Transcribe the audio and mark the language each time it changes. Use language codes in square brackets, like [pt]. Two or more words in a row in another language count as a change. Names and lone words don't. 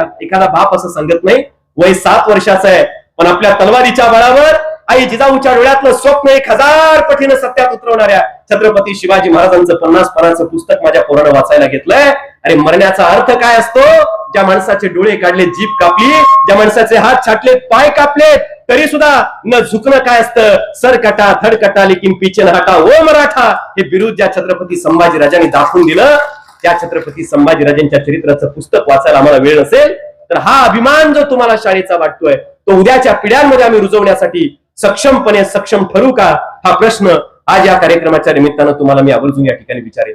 [mr] एखादा बाप असं सांगत नाही, वय 7 वर्षाचं आहे, पण आपल्या तलवारीच्या बळावर आई जिजाऊच्या डोळ्यातलं स्वप्न 1000 पटीनं सत्यात उतरवणाऱ्या छत्रपती शिवाजी महाराजांचं 50 पानाचं पुस्तक माझ्या पोरानं वाचायला घेतलंय. आणि मरण्याचा अर्थ काय असतो? ज्या माणसाचे डोळे काढले, जीभ कापली, ज्या माणसाचे हात छाटलेत, पाय कापलेत, तरी सुद्धा न झुकणं काय असतं? [hi] सर कटा, धड कटा, लेकिन पीछे न हटा, [mr] ओ मराठा, हे बिरुद ज्या छत्रपती संभाजीराजांनी दाखवून दिलं, त्या छत्रपती संभाजीराजांच्या चरित्राचं पुस्तक वाचायला आम्हाला वेळ नसेल तर हा अभिमान जो तुम्हाला शाळेचा वाटतोय तो उद्याच्या पिढ्यांमध्ये आम्ही रुजवण्यासाठी सक्षमपणे सक्षम ठरू का? हा प्रश्न आज या कार्यक्रमाच्या निमित्तानं तुम्हाला मी आवर्जून या ठिकाणी विचारेन.